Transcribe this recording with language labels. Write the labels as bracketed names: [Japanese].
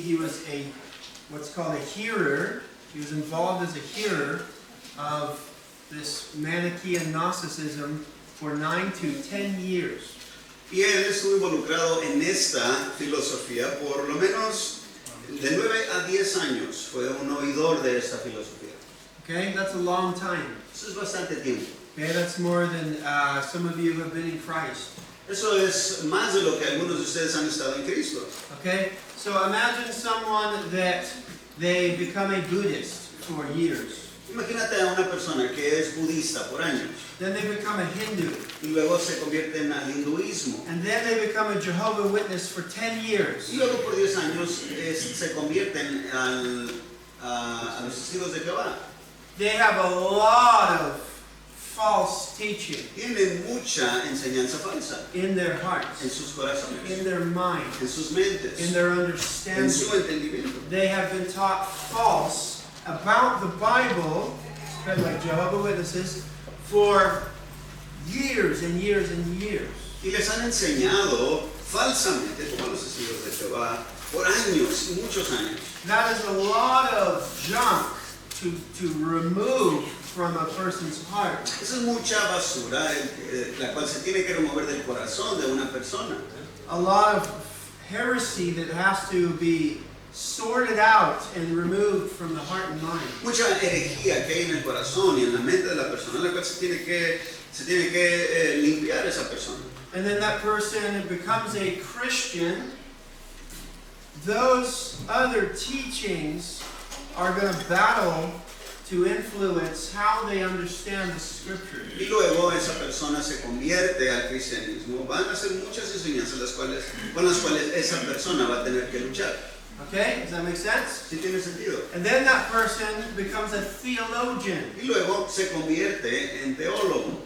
[English] He was what's called a hearer. He was involved as a hearer of this Manichaean Gnosticism for 9 to 10 years. [Spanish] Y él estuvo involucrado en esta filosofía por lo menos de 9 a 10 años. Fue un oidor de esta filosofía. [English] Okay, that's a long time. [Spanish] Eso es bastante tiempo. [English] Okay, that's more than some of you have been in Christ. [Spanish] Eso es más de lo que algunos de ustedes han estado en Cristo. [English] Okay, so imagine someone that they become a Buddhist for years. [Spanish] Imagínate a una persona que es budista por años [English] Then they become a Hindu. [Spanish] y luego se convierten al hinduismo. [English] And then they become a Jehovah's Witness for 10 years. [Spanish] Y luego por 10 años se convierten a los testigos de Jehová. [English] They have a lot of false teaching [Spanish] Tienen mucha enseñanza falsa [English] in their [Spanish] en [English] hearts, [Spanish] sus corazones, [English] in their mind, [Spanish] en sus mentes, [English] in their [Spanish] en [English] understanding. [Spanish] su entendimiento. [English] They have been taught false about the Bible, kind of like Jehovah's Witnesses, for years and years and years. [Spanish] Y les han enseñado falsamente, como los testigos de Jehová, por años y muchos años. [English] That is a lot of junk to remove from a person's heart. [Spanish] Esa es mucha basura, la cual se tiene que remover del corazón de una persona. [English] A lot of heresy that has to be sorted out and removed from the heart and mind. [Spanish] Mucha herejía que hay en el corazón y en la mente de la persona, la cual se tiene que limpiar esa persona. [English] And then that person becomes a Christian. Those other teachings are going to battle to influence how they understand the scripture. [Spanish] Y luego esa persona se convierte al cristianismo. Van a ser muchas enseñanzas con las cuales esa persona va a tener que luchar. [English] Okay, does that make sense? [Spanish] ¿Sí tiene sentido? [English] And then that person becomes a theologian [Spanish] Y luego se convierte en teólogo